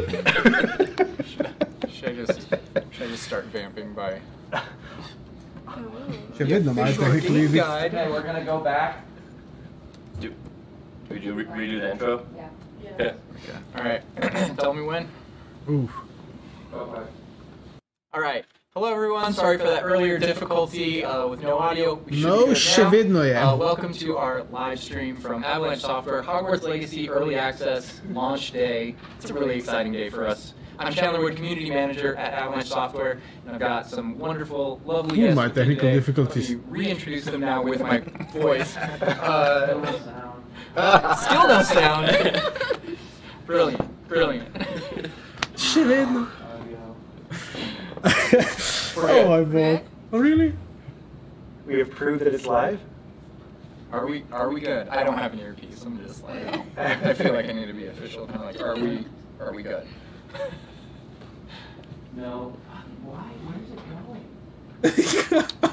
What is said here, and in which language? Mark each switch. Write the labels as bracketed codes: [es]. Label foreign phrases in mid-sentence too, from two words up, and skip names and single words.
[en] Should I just start vamping by... [sl] Še vedno malo tehnični vid. [en] Okay, we're gonna go back. Would you redo the intro? Yeah. Okay. All right. Tell me when. Uf. Okay. All right. Hello, everyone. Sorry for that earlier difficulty with no audio. We should [sl] No, [en] be good [sl] še [en] now. [sl] vedno je. [en] Welcome to our live stream from Avalanche Software, Hogwarts Legacy Early Access Launch Day. It's a really exciting day for us. I'm Chandler Wood, Community Manager at Avalanche Software, and I've got some wonderful, lovely guests my with me technical today. difficulties. Let me reintroduce them now with my voice. Still no sound. Brilliant, brilliant. [sl] Še vedno. [en] Oh my god. Oh, really? We have proved that it's live. Are we good? I don't have an earpiece. I'm just like, I feel like I need to be official. Kind of like, are we good? No. Why? Where's it going?